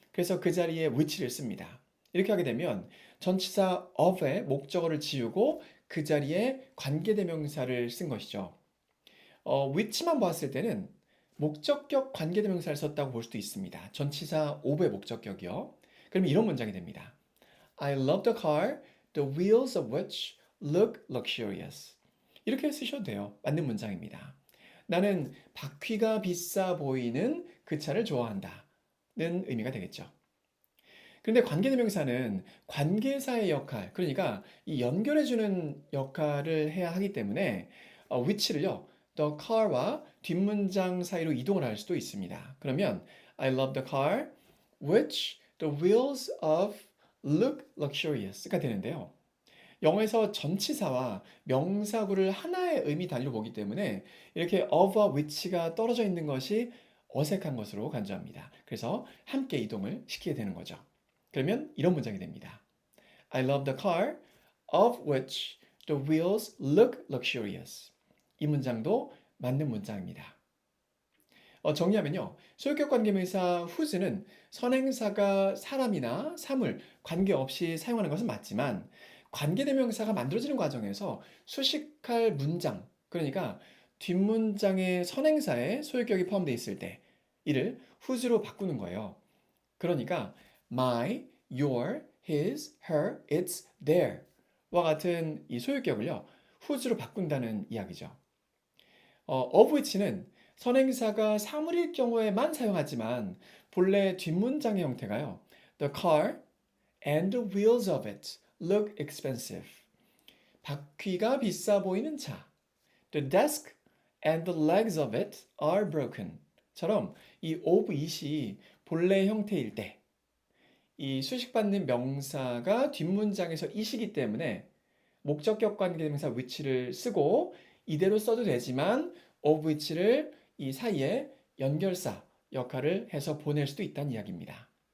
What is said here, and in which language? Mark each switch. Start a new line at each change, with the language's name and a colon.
Korean: 그래서 그 자리에 which를 씁니다. 이렇게 하게 되면 전치사 of의 목적어를 지우고 그 자리에 관계대명사를 쓴 것이죠. which만 봤을 때는 목적격 관계대명사를 썼다고 볼 수도 있습니다. 전치사 of의 목적격이요. 그러면 이런 문장이 됩니다.
English: I love the car, the wheels of which look luxurious.
Korean: 이렇게 쓰셔도 돼요. 맞는 문장입니다. 나는 바퀴가 비싸 보이는 그 차를 좋아한다. 는 의미가 되겠죠. 그런데 관계대명사는 관계사의 역할, 그러니까 이 연결해주는 역할을 해야 하기 때문에 which를요, the car와 뒷문장 사이로 이동을 할 수도 있습니다. 그러면
English: I love the car, which the wheels of look luxurious가 되는데요.
Korean: 영어에서 전치사와 명사구를 하나의 의미 단위로 보기 때문에 이렇게 of와 which가 떨어져 있는 것이 어색한 것으로 간주합니다. 그래서 함께 이동을 시키게 되는 거죠. 그러면 이런 문장이 됩니다.
English: I love the car of which the wheels look luxurious.
Korean: 이 문장도 맞는 문장입니다. 정리하면요. 소유격 관계명사 whose는 선행사가 사람이나 사물, 관계없이 사용하는 것은 맞지만 관계대명사가 만들어지는 과정에서 수식할 문장, 그러니까 뒷문장의 선행사에 소유격이 포함되어 있을 때 이를 whose로 바꾸는 거예요. 그러니까
English: my, your, his, her, its, their
Korean: 와 같은 이 소유격을요. whose로 바꾼다는 이야기죠. of which는 선행사가 사물일 경우에만 사용하지만 본래 뒷문장의 형태가요.
English: The car and the wheels of it look expensive.
Korean: 바퀴가 비싸 보이는 차.
English: The desk and the legs of it are broken.
Korean: 처럼 이 of it이 본래 형태일 때 이 수식받는 명사가 뒷문장에서 it이기 때문에 목적격 관계대명사 which를 쓰고 이대로 써도 되지만 of which를 이 사이에 연결사 역할을 해서 보낼 수도 있다는 이야기입니다.